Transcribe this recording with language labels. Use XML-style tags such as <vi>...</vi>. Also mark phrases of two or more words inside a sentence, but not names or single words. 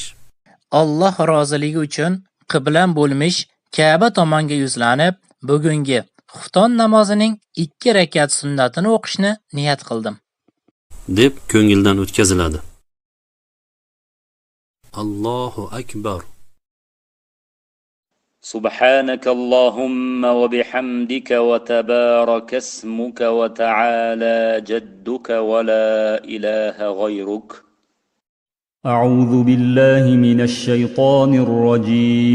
<uz>Alloh roziligi uchun qiblam bo'lmish Ka'ba tomonga yuzlanib, bugungi xufton namozining 2 rakat sunnatini o'qishni niyat qildim. deb ko'ngildan o'tkaziladi.</uz> <ar>الله أكبر. سبحانك اللهم وبحمدك وتبارك اسمك وتعالى جدك ولا إله غيرك. أعوذ بالله من الشيطان الرجيم.</ar>